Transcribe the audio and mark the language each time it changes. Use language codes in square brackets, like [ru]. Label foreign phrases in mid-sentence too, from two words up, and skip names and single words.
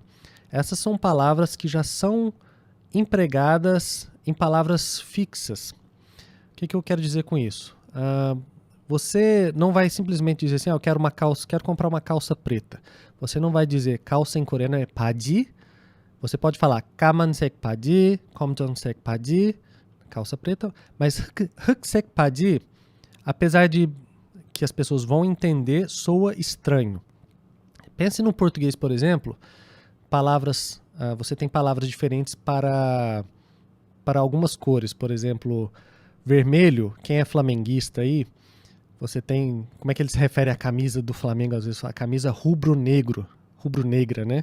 [pt] Essas são palavras que já são empregadas em palavras fixas. O que eu quero dizer com isso? Você não vai simplesmente dizer assim, eu quero comprar uma calça preta. Você não vai dizer calça em coreano é 바지. Você pode falar [ko] 까만색 바지, 검정색 바지, [pt] calça preta. [ko] Mas 흑색 바지, [pt] apesar de que as pessoas vão entender, soa estranho. Pense no português, por exemplo, você tem palavras diferentes para algumas cores. Por exemplo, vermelho, quem é flamenguista aí, você tem, como é que ele se refere à camisa do Flamengo, às vezes a camisa rubro-negra, né?